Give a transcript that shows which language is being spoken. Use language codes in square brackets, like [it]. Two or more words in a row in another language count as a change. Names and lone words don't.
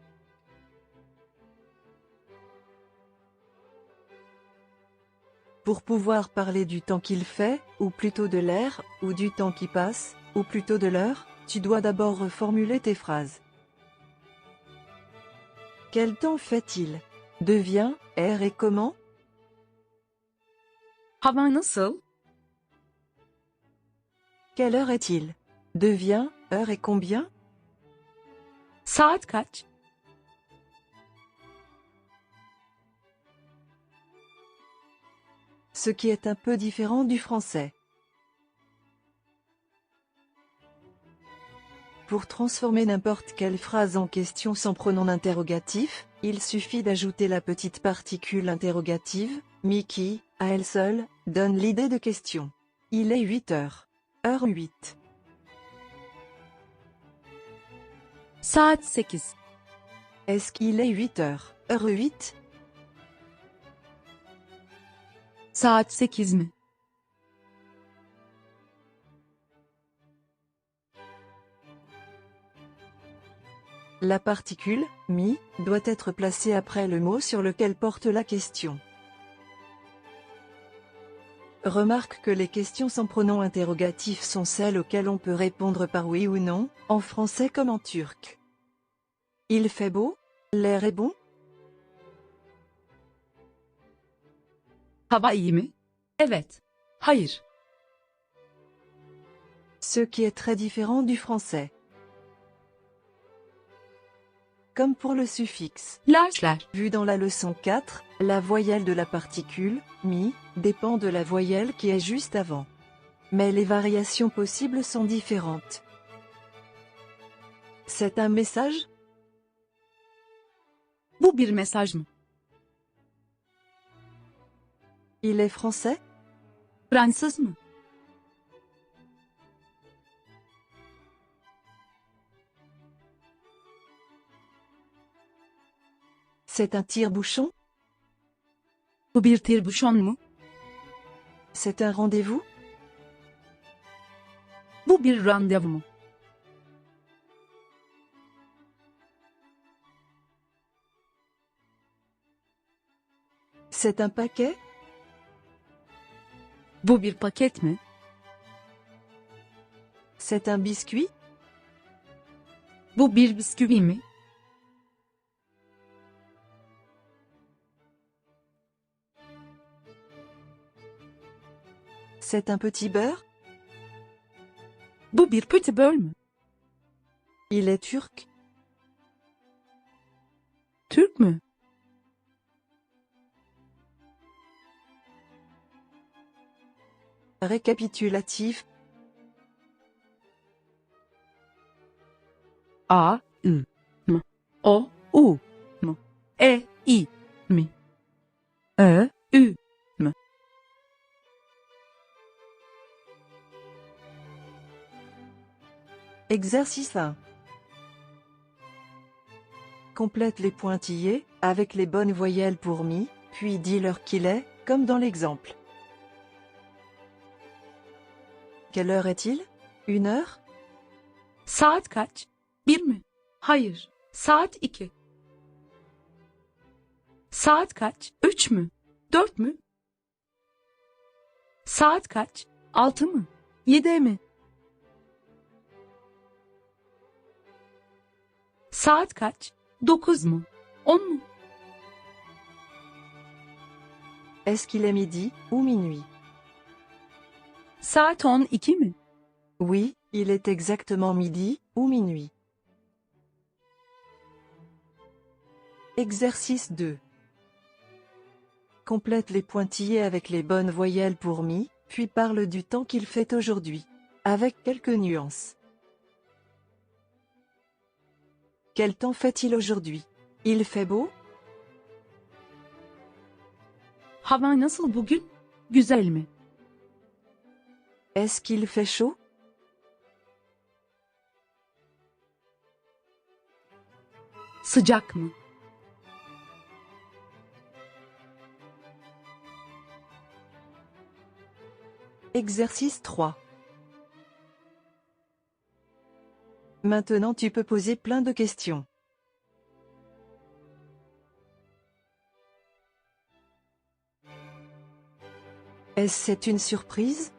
[fr] Pour pouvoir parler du temps qu'il fait, ou plutôt de l'air, ou du temps qui passe, ou plutôt de l'heure, tu dois d'abord reformuler tes phrases. Quel temps fait-il? Devient, est et comment? [tr] hava nasıl, [fr] Quelle heure est-il? Devient, heure et combien? [tr] saat kaç, [fr] ce qui est un peu différent du français. Pour transformer n'importe quelle phrase en question sans pronom interrogatif, il suffit d'ajouter la petite particule interrogative, mi qui, à elle seule, donne l'idée de question. Il est 8 heures. Heure 8. [tr] Saat 8. [fr] Est-ce qu'il est 8 heures? Heure 8? [tr] Saat 8 mi? [fr] La particule, mi, doit être placée après le mot sur lequel porte la question. Remarque que les questions sans pronom interrogatif sont celles auxquelles on peut répondre par oui ou non, en français comme en turc. Il fait beau? L'air est bon? [tr] Hava iyi mi? Evet. Hayır. [fr] Ce qui est très différent du français. Comme pour le suffixe. Dersler. Vu dans la leçon 4, la voyelle de la particule, mi, dépend de la voyelle qui est juste avant. Mais les variations possibles sont différentes. C'est un message? [tr] Bu bir mesaj mı? [fr] Il est français? [tr] Fransız mı? [fr] C'est un tire-bouchon? [tr] Bu bir tire-bouchon mu? [fr] C'est un rendez-vous? [tr] Bu bir randevu mu? [fr] C'est un paquet? [tr] Bu bir paket mi? [fr] C'est un biscuit? [tr] Bu bir bisküvi mi? [fr] C'est un petit beurre? [tr] Bu bir [fr] petit beurre [tr] mü? [fr] Il est turc? [tr] Türk mü? [fr] Récapitulatif. A, I, M. O, U, M. E, I, mi. Ö, Ü, M. Exercice 1. Complète les pointillés, avec les bonnes voyelles pour mi, puis dis l'heure qu'il est, comme dans l'exemple. Quelle heure est-il? 1 heure? [tr] Saat kaç? 1 mi? Hayır. Saat 2. Saat kaç? 3 mü? 4 mü? Saat kaç? 6 mı? 7 mi? Saat kaç? 9 mu? 10 mu? [fr] Est-ce qu'il est midi ou minuit? [tr] Saat 12 mi? [fr] Oui, il est exactement midi ou minuit. Exercice 2. Complète les pointillés avec les bonnes voyelles pour mi, puis parle du temps qu'il fait aujourd'hui. Avec quelques nuances. Quel temps fait-il aujourd'hui? Il fait beau? [tr] Hava nasıl bugün? Güzel mi? [fr] Est-ce qu'il fait chaud? [tr] Sıcak mı? [fr] Exercice 3. Maintenant tu peux poser plein de questions. Est-ce c'est une surprise?